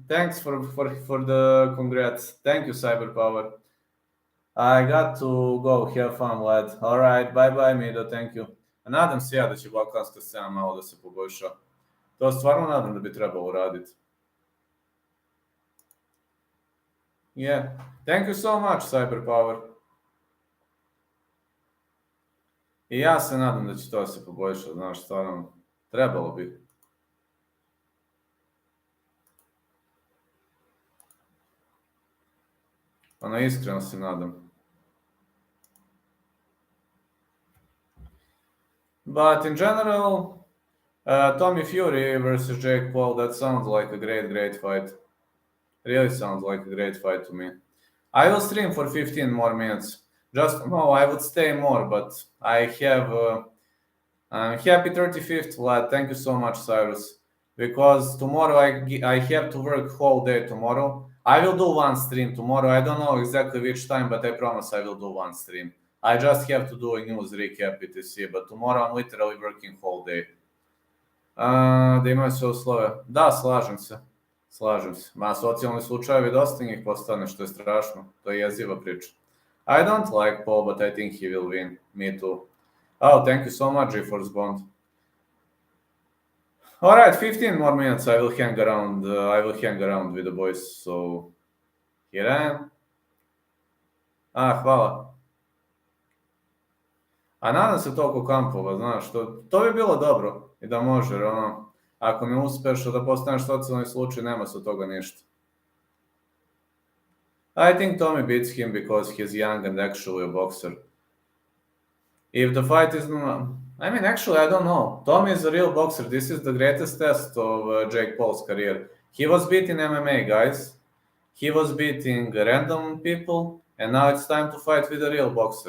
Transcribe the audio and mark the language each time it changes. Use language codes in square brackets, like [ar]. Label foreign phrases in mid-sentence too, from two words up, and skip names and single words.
[en] Thanks for the congrats. Thank you, Cyber Power. I got to go, have fun, lad. Alright, bye bye, Mido, thank you. [sr] Nadam se ja da će balkanska scena malo da se poboljša. To stvarno nadam da bi trebalo raditi. [en] Yeah, thank you so much, Cyber Power. [sr] I ja se nadam da će to se poboljša, znaš, stvarno, trebalo bi. Ono, iskreno se nadam. [en] But in general, Tommy Fury versus Jake Paul, that sounds like a great fight. Really sounds like a great fight to me. I will stream for 15 more minutes. No, I would stay more, but I have... happy 35th, lad. Thank you so much, Cyrus. Because tomorrow I have to work whole day tomorrow. I will do one stream tomorrow. I don't know exactly which time, but I promise I will do one stream. I just have to do a news recap etc. But tomorrow I'm literally working whole day. [sr] Da imaju sve uslove. Da, slažem se. Ma, socijalni slučajevi dosta njih postane, što je strašno. To je jeziva priča. [en] I don't like Paul, but I think he will win. Me too. Oh, thank you so much, GeForce Bond. All right, 15 more minutes. I will hang around. With the boys. So here I am. [sr] Hvala. A nadam se toliko kampova, znaš, to bi bilo dobro i da može, jer ono, ako ne uspeš da postaneš socijalni slučaj, nema se od toga ništa. [en] I think Tommy beats him because he's young and actually a boxer. If the fight is, I mean, actually, I don't know. Tommy is a real boxer. This is the greatest test of Jake Paul's career. He was beating MMA guys. He was beating random people, and now it's time to fight with a real boxer.